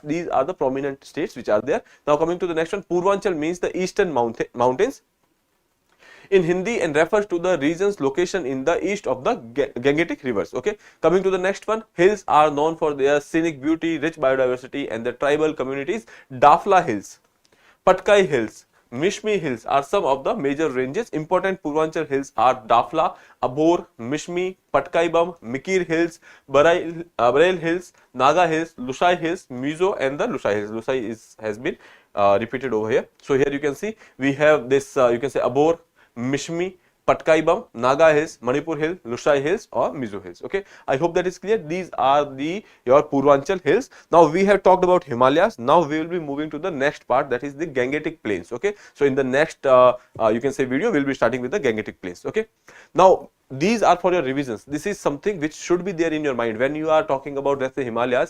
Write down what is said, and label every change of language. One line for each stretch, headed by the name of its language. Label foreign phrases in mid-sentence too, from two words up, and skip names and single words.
English: These are the prominent states which are there. Now coming to the next one, Purvanchal means the eastern mountains in Hindi and refers to the region's location in the east of the Gangetic rivers. Okay, coming to the next one, hills are known for their scenic beauty, rich biodiversity and the tribal communities. Dafla hills, Patkai hills, Mishmi hills are some of the major ranges. Important Purvanchal hills are Dafla, Abor, Mishmi, Patkai Bum, Mikir hills, Barail hills, Naga hills, Lushai hills, Mizo and the Lushai hills. Lushai has been repeated over here. So here you can see we have this you can say Abor, Mishmi, Patkai Bum, Naga hills, Manipur hill, Lushai hills or Mizo hills. Okay, I hope that is clear. These are your Purvanchal hills. Now we have talked about Himalayas. Now we will be moving to the next part, that is the Gangetic plains. Okay, so in the next you can say video, we will be starting with the Gangetic plains. Okay, now these are for your revisions. This is something which should be there in your mind when you are talking about, let's say, Himalayas.